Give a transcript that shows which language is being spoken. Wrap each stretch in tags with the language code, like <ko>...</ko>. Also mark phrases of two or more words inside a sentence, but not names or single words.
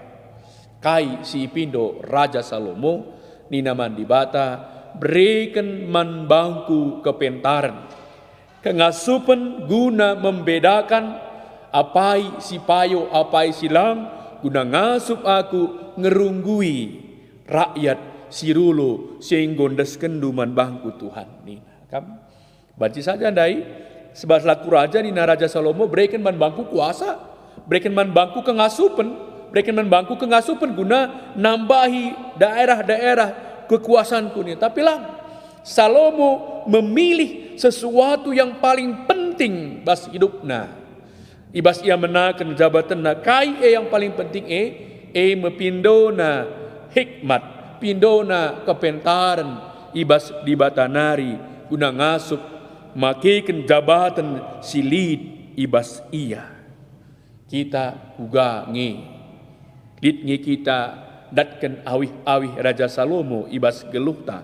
<btx>Kai si pindo raja Salomo nina man dibata berikan manbangku kepentaran kengasupan guna membedakan apai si payo apai silang guna ngasup aku ngerunggui rakyat sirulo sehinggondes kenduman bangku Tuhan ni kam baca saja dai sebab laku raja ni Raja Salomo berikan man bangku kuasa berikan man bangku kengasupan berikan man bangku kengasupan guna nambahi daerah-daerah kekuasaanku ni tapi lah Salomo</btx> <id>memilih sesuatu yang paling penting</id> <btx>bas hidupna. Ibas ia menakan jabatan na kai</btx> <id>yang paling penting</id> <btx>mepindona hikmat, pindona kepentaran ibas di batanari guna ngasup makikan jabatan silid ibas ia. Kita uga ngi kita datkan awih-awih Raja Salomo ibas geluhta.</btx>